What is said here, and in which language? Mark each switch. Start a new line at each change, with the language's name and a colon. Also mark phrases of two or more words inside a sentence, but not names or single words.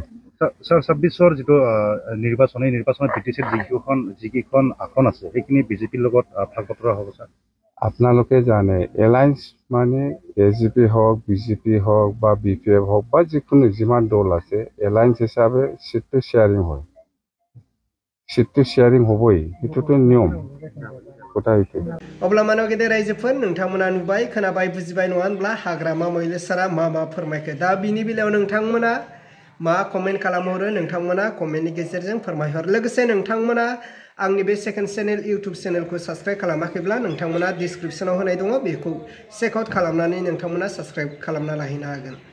Assamese: স্যার 26 যেটো নিৰ্বাচনত বিটিসি যিকিখন আসন আছে সেইখিনি বিজেপিৰ লগত ভাগ বতৰা হ'ব স্যার আপোনালোকে জানে এলায়েন্স মানে এজিপি হওক বিজেপি হওক বা বিপিএফ হওক বা যিকোনো যিমান দল আছে এলায়েন্স হিচাপে সিটটো শেয়াৰিং হয় সিটটো শেয়াৰিং হ'বই এটোতো নিয়ম गथा हयते
Bodo: अब्ला मानो गेदेर रायजोफोर नोंथांमोना नुबाय खोनाबाय बुजिबाय नङा होनब्ला हाग्रामा महिला सारा मा फोरमायखो दा बिनि बेलायाव नोंथांमोना मा कमेन्ट खालामहरो नोंथांमोना कमेन्टनि गेजेरजों फोरमायहर लोगोसे नोंथांमोना आंनि बे सेकेन्ड चेनेल इउटुब चेनेलखौ साबस्क्राइब खालामाखैब्ला नोंथांमोना डिसक्रिपसनाव होनाय दङ बेखौ
English: check out
Bodo: खालामनानै नोंथांमोना साबस्क्राइब खालामना लाहैनो हागोन